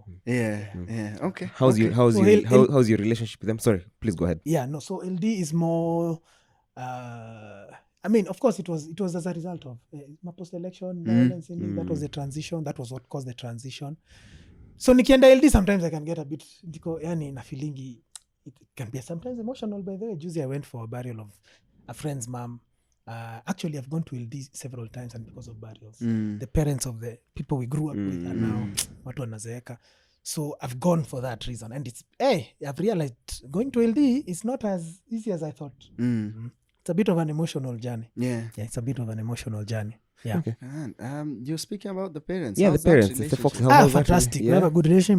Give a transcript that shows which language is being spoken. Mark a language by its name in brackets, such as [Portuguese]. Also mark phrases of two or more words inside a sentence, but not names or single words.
[English] Yeah. Okay. How's your relationship with them? Sorry, please go ahead. Yeah, no. So LD is more I mean, of course, it was as a result of my post-election violence. That was the transition. That was what caused the transition. So nikienda LD, sometimes I can get a bit, [Swahili] yani na feelingi, [English] it can be sometimes emotional. By the way, Juicy, I went for a burial of a friend's mom. Actually, I've gone to LD several times, and because of burials, the parents of the people we grew up with are now [Swahili] watu wanazeeka. [English] So I've gone for that reason, and I've realized going to LD is not as easy as I thought. It's a bit of an emotional journey. Yeah, it's a bit of an emotional journey. Yeah. Okay. And you're speaking about the parents. Yeah, How's the parents. that It's the fox. Fantastic. We have a good relation.